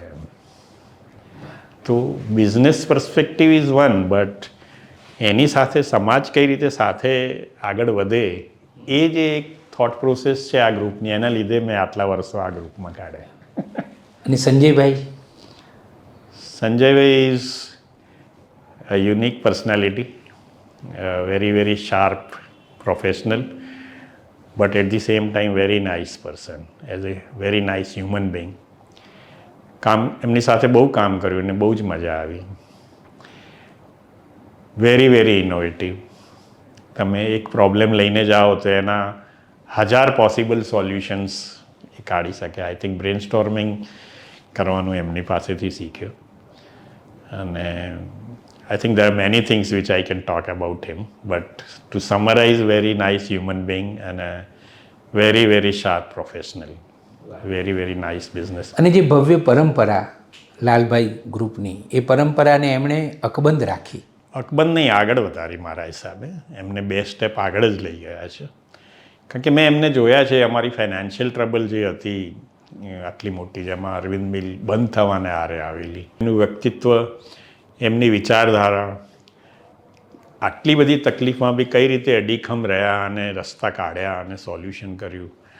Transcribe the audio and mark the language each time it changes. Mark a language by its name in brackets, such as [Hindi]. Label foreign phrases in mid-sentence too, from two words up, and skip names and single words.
[Gujarati] તો [English] business perspective is one, but [Gujarati] એની સાથે સમાજ કઈ રીતે સાથે આગળ વધે એ જે એક [English] thought process [Gujarati] છે આ ગ્રુપની, એના લીધે મેં આટલા વર્ષો આ ગ્રુપમાં કાઢ્યા. અને સંજયભાઈ? [English] સંજયભાઈ ઇઝ a unique personality, a very, very sharp professional, but at the same time very nice person, as a very nice human being. [Gujarati] એમની સાથે બહુ કામ કર્યું અને બહુ જ મજા આવી. [English] very very innovative. [Gujarati] તમે એક પ્રોબ્લેમ લઈને જાઓ તો એના 1000 [English] possible solutions [Gujarati] એ કાઢી શકે. [English] I think brain storming [Gujarati] કરવાનું એમની પાસેથી શીખ્યો. [English] અને I think there are many things which I can talk about him, but to summarize, very nice human being and a very, very sharp professional. Very, very nice business. [Gujarati] અને જે ભવ્ય પરંપરા લાલભાઈ ગ્રુપની, એ પરંપરાને એમણે અકબંધ રાખી. અકબંધ નહીં, આગળ વધારી મારા હિસાબે. એમને 2 સ્ટેપ આગળ જ લઈ ગયા છે. કારણ કે મેં એમને જોયા છે, અમારી [English] financial trouble [Gujarati] જે હતી આટલી મોટી, જેમાં અરવિંદ મિલ બંધ થવાને આરે આવેલી, એનું વ્યક્તિત્વ, એમની વિચારધારા, આટલી બધી તકલીફમાં બી કઈ રીતે અડીખમ રહ્યા અને રસ્તા કાઢ્યા અને સોલ્યુશન કર્યું.